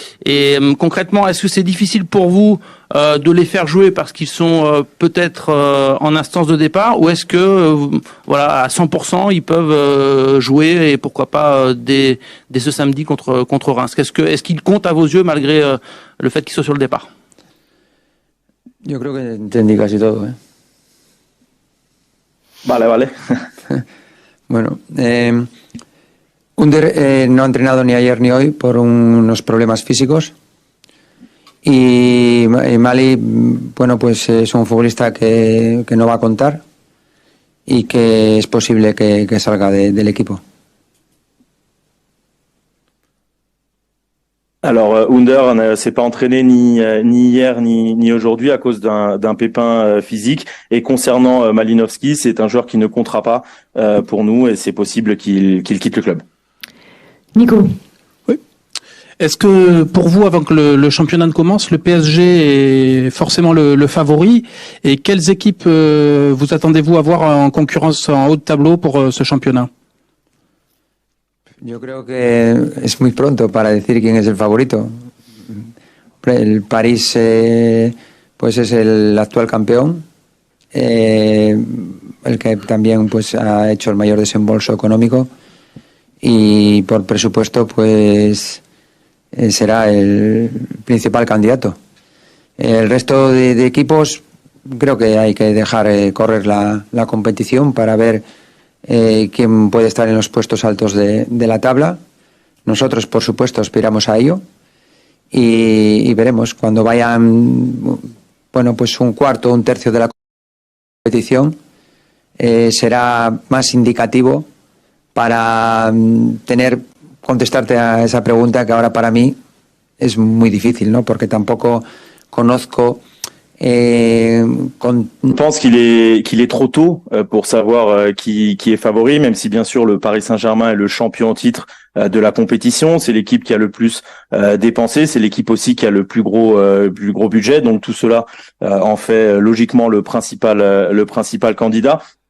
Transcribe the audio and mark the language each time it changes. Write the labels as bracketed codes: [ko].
[fr] Et concrètement, est-ce que c'est difficile pour vous de les faire jouer parce qu'ils sont peut-être en instance de départ, ou est-ce que à 100% ils peuvent jouer, et pourquoi pas dès ce samedi contre Reims? Est-ce qu'il compte à vos yeux malgré le fait qu'ils soient sur le départ? [es] Yo creo que entendí casi todo, Vale. Bueno, Ünder no ha entrenado ni ayer ni hoy por unos problemas físicos, y Mali, bueno, pues es un futbolista que no va a contar y que es posible que salga del equipo. [fr] Alors Ünder ne s'est pas entraîné ni hier ni aujourd'hui à cause d'un pépin physique. Et concernant Malinovski, c'est un joueur qui ne comptera pas pour nous, et c'est possible qu'il quitte le club. Nico. Oui. Est-ce que pour vous, avant que le championnat ne commence, le PSG est forcément le favori, et quelles équipes vous attendez-vous à voir en concurrence en haut de tableau pour ce championnat? [es] Yo creo que es muy pronto para decir quién es el favorito. El París pues es el actual campeón, el que también pues ha hecho el mayor desembolso económico, y por presupuesto pues será el principal candidato. El resto de equipos creo que hay que dejar correr la competición para ver quién puede estar en los puestos altos de la tabla. Nosotros, por supuesto, aspiramos a ello, y veremos cuando vayan, bueno, pues un cuarto o un tercio de la competición, será más indicativo para contestarte a esa pregunta, que ahora para mí es muy difícil, ¿no? Porque tampoco conozco. [fr] Je pense qu'il est trop tôt pour savoir qui est favori, même si bien sûr le Paris Saint-Germain est le champion en titre de la compétition. C'est l'équipe qui a le plus dépensé, c'est l'équipe aussi qui a le plus gros budget. Donc tout cela en fait logiquement le principal candidat.